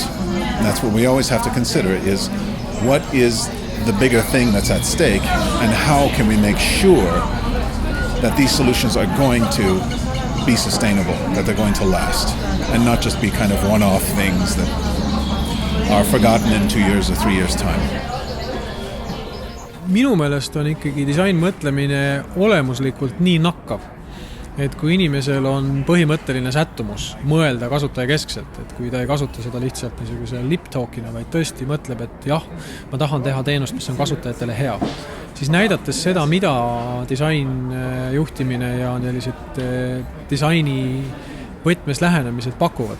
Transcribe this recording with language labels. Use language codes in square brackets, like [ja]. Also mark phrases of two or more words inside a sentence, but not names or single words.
[en] And that's what we always have to consider, is what is the bigger thing that's at stake, and how can we make sure that these solutions are going to be sustainable, that they're going to last, and not just be kind of one-off things that are forgotten in 2 years or 3 years' time. [et] Minu meelest on ikkagi disainmõtlemine olemuslikult nii nakkav, et kui inimesel on põhimõtteline sättumus mõelda kasutajakeskselt, et kui ta ei kasuta seda lihtsalt niisuguse lip-talkina, vaid tõesti mõtleb, et jah, ma tahan teha teenust, mis on kasutajatele hea, siis näidates seda, mida disainjuhtimine ja sellised disaini võtmes lähenemised pakuvad.